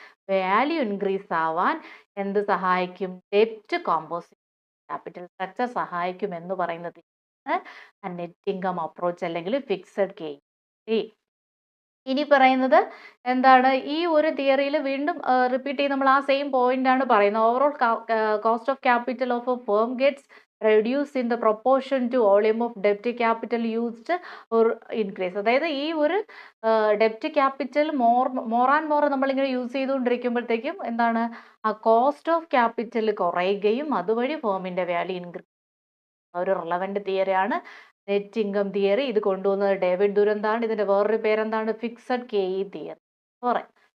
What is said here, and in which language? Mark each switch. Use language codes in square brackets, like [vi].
[ml] Value increase ആവാൻ എന്ത് സഹായിക്കും? ഡെപ്റ്റ് കോമ്പോസിഷൻ ക്യാപിറ്റൽ സ്ട്രക്ചർ സഹായിക്കും എന്ന് പറയുന്നത് നെറ്റ് ഇൻകം അപ്രോച്ച് അല്ലെങ്കിൽ ഫിക്സഡ് KE. ഇനി പറയുന്നത് എന്താണ്? ഈ ഒരു തിയറിയിൽ വീണ്ടും റിപ്പീറ്റ് ചെയ്ത് നമ്മൾ ആ സെയിം പോയിന്റ് ആണ് പറയുന്നത്. [en] Overall cost of capital of A firm gets reduce in the proportion to volume of debt capital used or increase. [ml] അതായത് ഈ ഒരു ഡെപ്റ്റ് ക്യാപിറ്റൽ മോർ ആൻഡ് മോർ നമ്മളിങ്ങനെ യൂസ് ചെയ്തുകൊണ്ടിരിക്കുമ്പോഴത്തേക്കും എന്താണ്? ആ കോസ്റ്റ് ഓഫ് ക്യാപിറ്റൽ കുറയുകയും അതുവഴി ഫേമിൻ്റെ വാല്യൂ ഇൻക്രീസ് ഒരു റിലവന്റ് തിയറിയാണ് നെറ്റ് ഇൻകം തിയറി. ഇത് കൊണ്ടുവന്നത് ഡേവിഡ് ദുരന്താണ്. ഇതിൻ്റെ വേറൊരു പേരെന്താണ്? ഫിക്സഡ് KE തിയറി പറയും.